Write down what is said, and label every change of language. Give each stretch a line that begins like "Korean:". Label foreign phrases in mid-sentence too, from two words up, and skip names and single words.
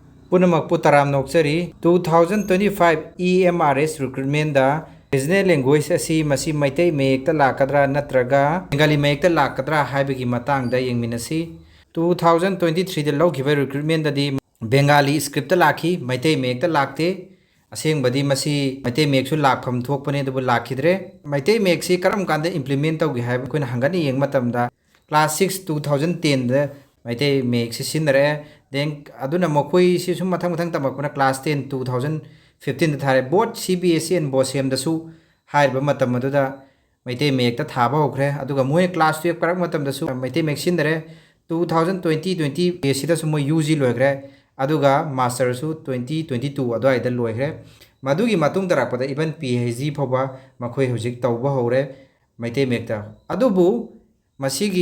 Manipuri: पुनमकपु तराम नोक्चरी 2025 EMRS Recruitment da
English: Regional Language
Manipuri: asi masi Meitei Mayek ta lakadra natraga Bengali Mayek ta lakadra haibagi matang da yengminasi 2023 da lawgiba recruitment da di
English: Bengali script
Manipuri: ta lakhi Meitei Mayek ta lakte aseng badi masi Meitei Mayek su lakpham thokpane da bu lakhidre Meitei Mayek si karam kanda implement tawgi haib koina hangani yeng matam da class 6 2010 da Meitei Mayek si sinare then aduna mokoi si sum mathang mathang tamakuna class 10 2015 da thare
English: both CBSE and BOSM
Manipuri: da su hairba matam aduda Meitei Mayek ta thaba hokre aduga moi class 12 karak matam da su Meitei Mayek sinare 2020 BSc da su moi UG loigre aduga master su 2022 adwai da loigre madugi matung tarakpada even PhD phoba makhoi hojik tawba hore Meitei Mayek ta adubu masigi